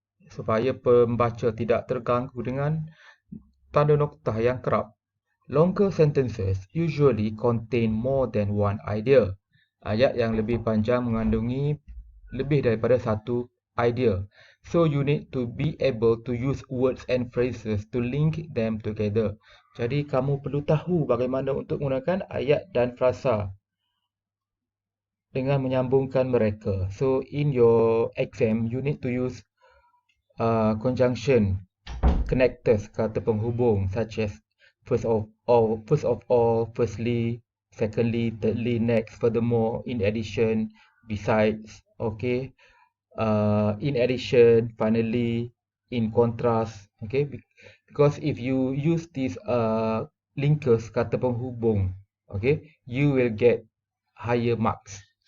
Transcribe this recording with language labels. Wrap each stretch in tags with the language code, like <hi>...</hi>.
<ms>Supaya pembaca tidak terganggu dengan tanda noktah yang kerap.</ms> <en>Longer sentences usually contain more than one idea.</en> <ms>Ayat yang lebih panjang mengandungi lebih daripada satu idea.</ms> <en>So you need to be able to use words and phrases to link them together.</en> <ms>Jadi kamu perlu tahu bagaimana untuk menggunakan ayat dan frasa dengan menyambungkan mereka.</ms> <en>So in your exam, you need to use conjunction, connectors, kata penghubung, such as first of all, firstly, secondly, thirdly, next, furthermore, in addition, besides, okay, in addition, finally, in contrast, okay, because if you use these linkers, kata penghubung, okay, you will get higher marks.</en>